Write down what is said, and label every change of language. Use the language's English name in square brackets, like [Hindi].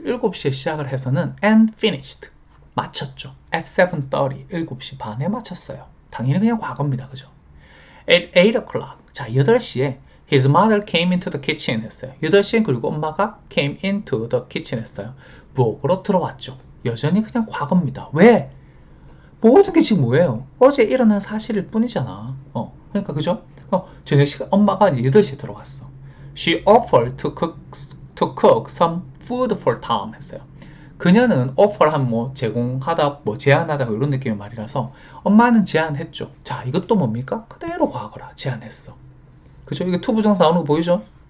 [Korean] 7시에 시작을 해서는 [English] and finished. [Korean] 마쳤죠. [English] At 7:30. [Korean] 7시 반에 마쳤어요. 당연히 그냥 과거입니다. 그죠? [English] At 8 o'clock. [Korean] 자, 8시에 [English] His mother came into the kitchen [Korean] 했어요. 8시엔 그리고 엄마가 [English] came into the kitchen [Korean] 했어요. 부엌으로 들어왔죠. 여전히 그냥 과거입니다. 왜? 모든 게 지금 뭐예요? 어제 일어난 사실일 뿐이잖아. 그러니까 그죠? 저녁 시간 엄마가 이제 8시에 들어왔어. [English] She offered to cook some food for Tom [Korean] 했어요. 그녀는 offer한 제공하다, 제안하다 이런 느낌의 말이라서 엄마는 제안했죠. 자, 이것도 뭡니까? 그대로 과거라. 제안했어. 그죠? 이게 투부정사 나오는 거 보이죠?